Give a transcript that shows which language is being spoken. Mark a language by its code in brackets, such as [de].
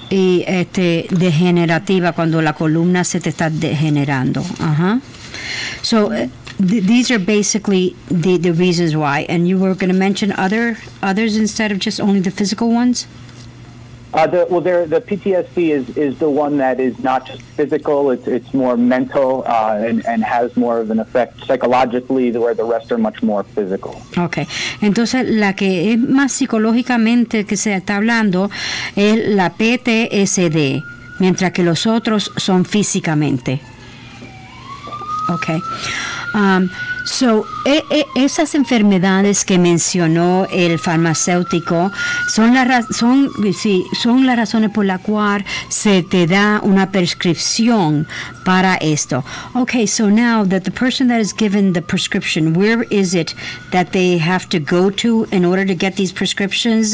[es] Y degenerativa, cuando la columna se te está degenerando. [en] So these are basically the reasons why. And you were going to mention others instead of just only the physical ones? The PTSD is the one that is not just physical, it's more mental and has more of an effect psychologically, where the rest are much more physical. Okay. [es] Entonces, la que es más psicológicamente que se está hablando es la PTSD, mientras que los otros son físicamente. Okay. So, esas enfermedades que mencionó el farmacéutico son las razones por las cuales se te da una prescripción para esto. [en] Okay, so now that the person that is given the prescription, where is it that they have to go to in order to get these prescriptions?